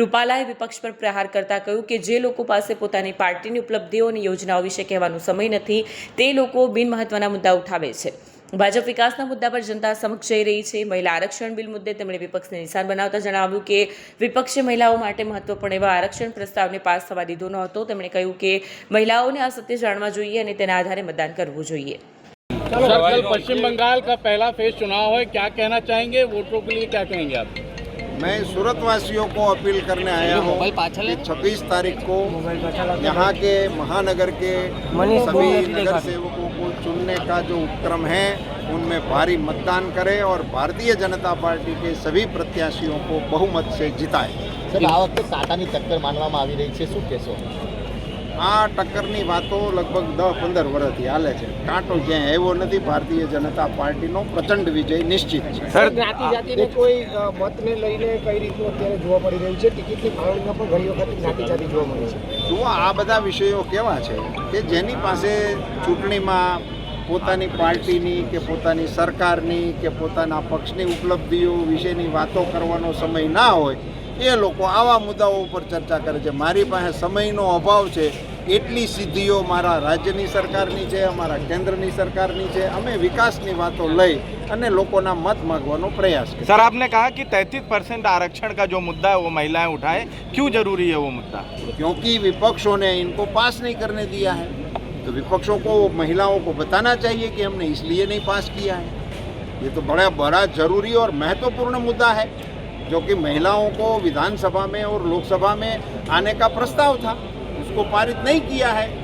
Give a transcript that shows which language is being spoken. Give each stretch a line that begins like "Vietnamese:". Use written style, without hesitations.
Gujarati: રૂપાલાએ વિપક્ષ પર પ્રહાર કરતા કહ્યું કે જે લોકો પાસે પોતાની પાર્ટીની ઉપલબ્ધિઓ અને યોજનાઓ વિશે કહેવાનો સમય નથી, તે લોકો બિનમહત્વના મુદ્દા ઉઠાવે છે। ભાજપ વિકાસના મુદ્દા પર જનતા સમક્ષ જઈ રહી છે। મહિલા આરક્ષણ બિલ મુદ્દે તેમણે વિપક્ષને નિશાન બનાવતા જણાવ્યું કે વિપક્ષે મહિલાઓ માટે મહત્વપૂર્ણ એવા આરક્ષણ પ્રસ્તાવને પાસ થવા દીધો નહોતો। તેમણે કહ્યું કે મહિલાઓને આ સત્ય જાણવા જોઈએ અને તેના આધારે મતદાન કરવું જોઈએ।
Hindi: कल पश्चिम बंगाल का पहला फेज चुनाव है, क्या कहना चाहेंगे? वोटरों के लिए क्या कहेंगे आप? मैं सूरत वासियों को अपील करने आया हूँ कि 26 तारीख को यहाँ के महानगर के सभी नगर सेवकों को चुनने का जो उपक्रम है उनमें भारी मतदान करें और भारतीय जनता पार्टी के सभी प्रत्याशियों को बहुमत से जिताएं।
Gujarati: આ વખતે કાંટાની ટક્કર માનવામાં આવી રહી છે, શું કહેશો? આ ટક્કરની વાતો લગભગ 10-15 વર્ષથી હાલે છે। કાંટો ક્યાંય આવ્યો નથી। ભારતીય જનતા પાર્ટીનો પ્રચંડ વિજય નિશ્ચિત છે। સર, જ્ઞાતિ જાતિને કોઈ મતને લઈને કઈ રીતનું અત્યારે જોવા મળી રહ્યું છે? ટિકિટની ફાળવણીમાં પણ ઘણી વખત જ્ઞાતિ જાતિ જોવા મળે છે। જુઓ, આ બધા વિષયો કેવા છે કે જેની પાસે ચૂંટણીમાં પોતાની પાર્ટીની કે પોતાની સરકારની કે પોતાના પક્ષની ઉપલબ્ધિઓ વિશેની વાતો કરવાનો સમય ના હોય એ લોકો આવા મુદ્દાઓ ઉપર ચર્ચા કરે છે। મારી પાસે સમયનો અભાવ છે, એટલી સિદ્ધિઓ મારા રાજ્યની સરકારની છે, અમારા કેન્દ્રની સરકારની છે। અમે વિકાસની વાતો લઈ અને લોકોના મત માગવાનો પ્રયાસ કરીએ।
Hindi: सर, आपने कहा कि 33% आरक्षण का जो मुद्दा है वो महिलाएं उठाएं, क्यों जरूरी है वो मुद्दा? क्योंकि विपक्षों ने इनको पास नहीं करने दिया है, तो विपक्षों को महिलाओं को बताना चाहिए कि हमने इसलिए नहीं पास किया है। ये तो बड़ा जरूरी और महत्वपूर्ण मुद्दा है, जो कि महिलाओं को विधानसभा में और लोकसभा में आने का प्रस्ताव था, उसको पारित नहीं किया है।